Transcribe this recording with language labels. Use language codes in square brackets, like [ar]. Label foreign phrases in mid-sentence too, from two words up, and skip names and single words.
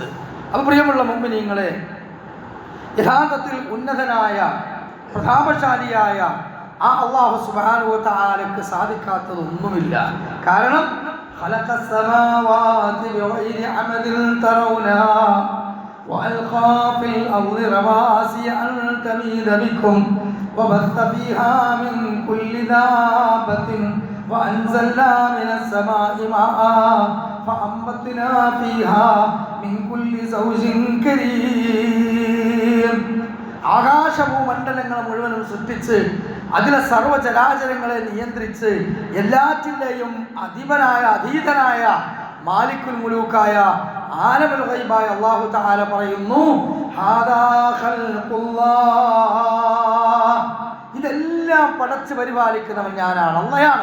[ml] അപ്പോൾ പ്രിയമുള്ള മുഅ്മിനീങ്ങളെ, യഥാർത്ഥത്തിൽ ഉന്നതനായ പ്രതാപശാലിയായ ആ അല്ലാഹു [ar] سبحانه و [ml] തആലക്ക് സാധിക്കാത്തതൊന്നുമില്ല. [ar] കാരണം خلق السماوات بغير عمد ترونها وألقى في الأرض رواسي أن تميد بكم وبث فيها من كل دابة وأنزلنا من السماء ماء فأنبتنا فيها من كل زوج كريم. [ml] ആകാശഭൂമണ്ഡലങ്ങളെ മുഴുവനും സൃഷ്ടിച്ച് അതിലെ സർവ്വചരാചരങ്ങളെ നിയന്ത്രിച്ച് എല്ലാറ്റിൻ്റെയും അധിപനായ അതീതനായ മാലിക്കുൽ മുലൂക്കായ ആലമുൽ ഗൈബായ [ar] الله تعالى [ml] പറയുന്നു, [ar] هذا خلق الله, [ml] ഇതെല്ലാം പടച്ച് പരിപാലിക്കുന്നവൻ ഞാനാണ്, അല്ലാഹയാണ്.